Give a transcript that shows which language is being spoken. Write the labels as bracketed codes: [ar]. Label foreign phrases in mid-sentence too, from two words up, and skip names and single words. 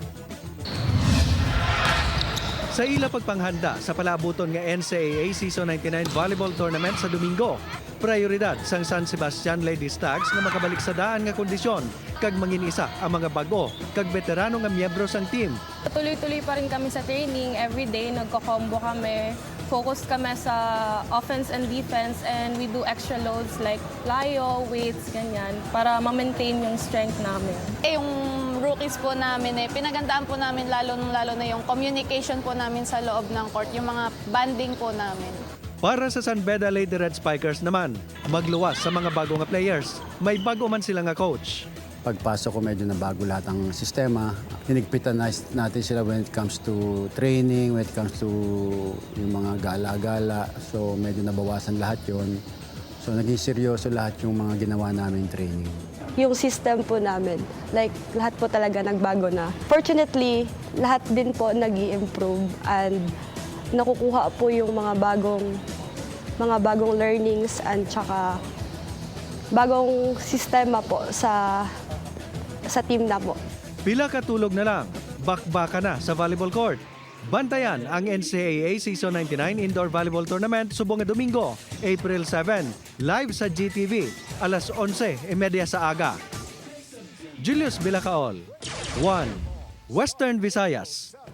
[hil] Sa ila pagpanghanda sa palabuton nga NCAA Season 99 Volleyball Tournament sa Domingo, prioridad sang San Sebastian Ladies Tags nga makabalik sa daan nga kondisyon kag manginisa ang mga bago kag veterano nga miyembro sang team. [tl] Tuloy-tuloy pa rin kami sa training, everyday nagko-combo kami. [en] Focus [tl] kami sa [en] offense and defense and we do extra loads like plyo, weights, [tl] ganyan para ma-maintain yung strength namin. Yung rookies po namin, pinagandaan po namin lalo na yung communication po namin sa loob ng court, yung mga banding po namin. [hil] Para sa San Beda Lady Red Spikers naman, magluwas sa mga bago nga players. May bago man sila nga coach. [tl] Pagpasok ko medyo na bago lahat ang sistema. Hinigpitan natin sila [en] when it comes to training, when it comes to [tl] yung mga gala-gala. So medyo nabawasan lahat yon. So naging seryoso lahat yung mga ginawa namin training. Yung system po namin, like lahat po talaga nagbago na. Fortunately, lahat din po nag-i-improve and nakukuha po yung mga bagong learnings and tsaka bagong sistema po sa team na po. [hil] Pila katulog na lang, bakbaka na sa volleyball court. Bantayan ang NCAA Season 99 Indoor Volleyball Tournament subong nga Domingo, April 7, live sa GTV, alas 11:30 sa aga. Julius Bilacaol, 1, Western Visayas.